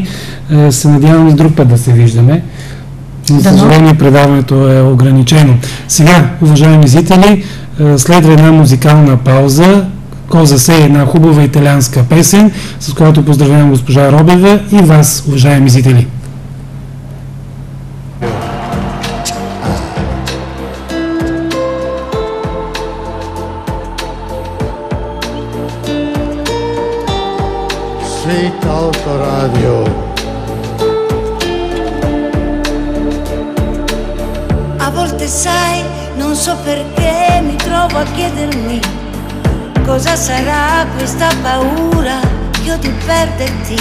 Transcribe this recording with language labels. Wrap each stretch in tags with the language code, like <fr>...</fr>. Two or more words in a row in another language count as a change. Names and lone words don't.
<bg>Се надявам и друг път да се виждаме. За съжаление предаването е ограничено. Сега, уважаеми зрители, Следва една музикална пауза. Коза се е една хубава италианска песен, с която поздравявам госпожа Робева и вас, уважаеми зрители. Sweet Autoradio.</bg> <it>A volte sai, non so perché mi trovo a chiedermi cosa sarà questa paura che ho di perderti.</it>